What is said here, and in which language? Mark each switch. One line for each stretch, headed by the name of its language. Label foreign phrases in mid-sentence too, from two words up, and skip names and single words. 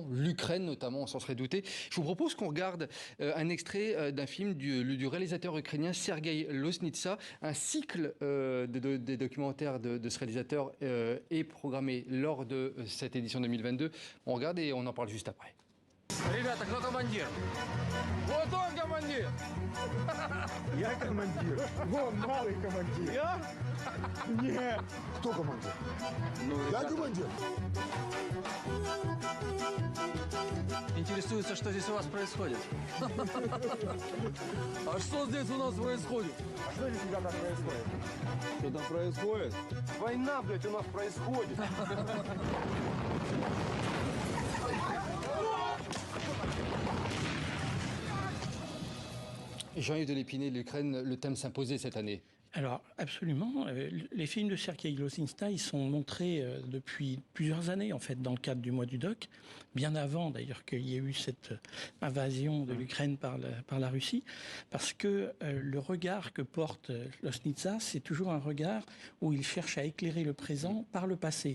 French: L'Ukraine, notamment, on s'en serait douté. Je vous propose qu'on regarde un extrait d'un film du réalisateur ukrainien Sergueï Loznitsa. Un cycle des documentaires de ce réalisateur est programmé lors de cette édition 2022. On regarde et on en parle juste après.
Russian: Ребята, кто командир? Вот он командир! Я командир. Вон малый командир. Я? Нет. Кто командир? Я командир. Интересуется, что здесь у вас происходит. А что здесь у нас происходит? А что здесь, ребята, происходит? Что там происходит? Война, блядь, у нас происходит.
French: Jean-Yves de Lépinay, l'Ukraine, le thème s'imposait cette année. Alors, absolument. Les films de Sergueï Loznitsa, ils sont montrés depuis plusieurs années, en fait, dans le cadre du mois du doc, bien avant, d'ailleurs, qu'il y ait eu cette invasion de l'Ukraine par la Russie, parce que le regard que porte Loznitsa, c'est toujours un regard où il cherche à éclairer le présent par le passé.